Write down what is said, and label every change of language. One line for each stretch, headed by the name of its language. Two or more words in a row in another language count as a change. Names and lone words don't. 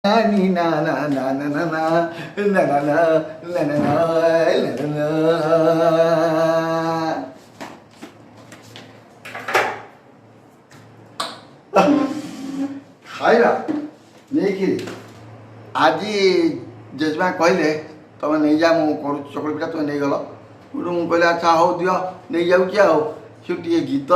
Odia: ni na na na na na na na na na na na ଖାଇବା ନେଇକିରି ଆଜି ଜେଜେମା କହିଲେ ତମେ ନେଇଯା ମୁଁ କରୁଛି ଚକୁଳି ପିଠା ତୁମେ ନେଇଗଲ ମୁଁ କହିଲି ଆଚ୍ଛା ହଉ ଦିଅ ନେଇଯାଉଛି ଆଉ ସେ ଟିକେ ଗୀତ